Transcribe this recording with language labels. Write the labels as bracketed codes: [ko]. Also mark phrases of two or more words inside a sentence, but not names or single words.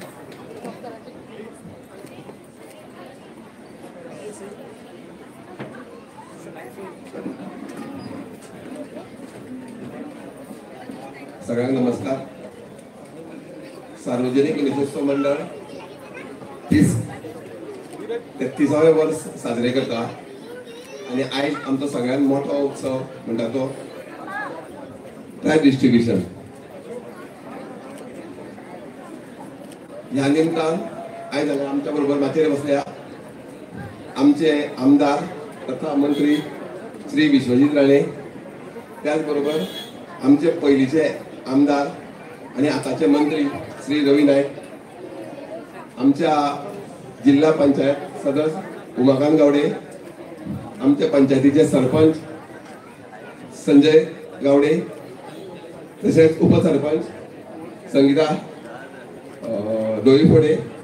[mr] सगळ्यांना नमस्कार। [kok] सार्वजनिक गणेशोत्सव मंडळ 33वे वर्ष साजरे करता आणि आज आमचो सगळ्यात मोठा उत्सव म्हणटा तो [en] prize distribution. [kok] ह्या निमतान आज आमच्या बरोबर माचयेर बसल्या आमचे आमदार तथा मंत्री श्री विश्वजित राणे, त्याचबरोबर आमचे पयलीचे आमदार आणि आताचे मंत्री श्री रवी नायक, आमच्या जिल्हा पंचायत सदस्य उमाकांत गावडे, आमच्या पंचायतीचे सरपंच संजय गावडे, तसेच उपसरपंच संगीता डोईफोडे,